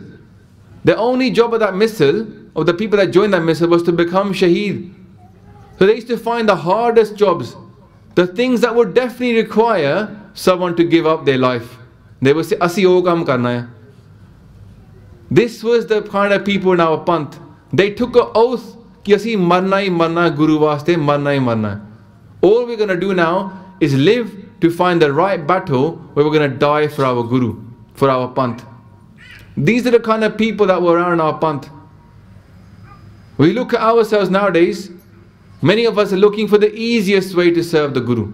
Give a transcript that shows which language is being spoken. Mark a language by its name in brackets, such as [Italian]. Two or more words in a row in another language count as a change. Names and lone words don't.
[English] The only job of that missile, of the people that joined that missile, was to become Shaheed. So they used to find the hardest jobs, the things that would definitely require someone to give up their life. They would say, [Punjabi] Asi wo kaam karna hai. [English] This was the kind of people in our panth. They took an oath, [Punjabi] ki asi marna hi marna, Guru vaste marna hi marna. [English] All we're going to do now is live to find the right battle where we're going to die for our Guru, for our panth. These are the kind of people that were around our panth. We look at ourselves nowadays, many of us are looking for the easiest way to serve the Guru.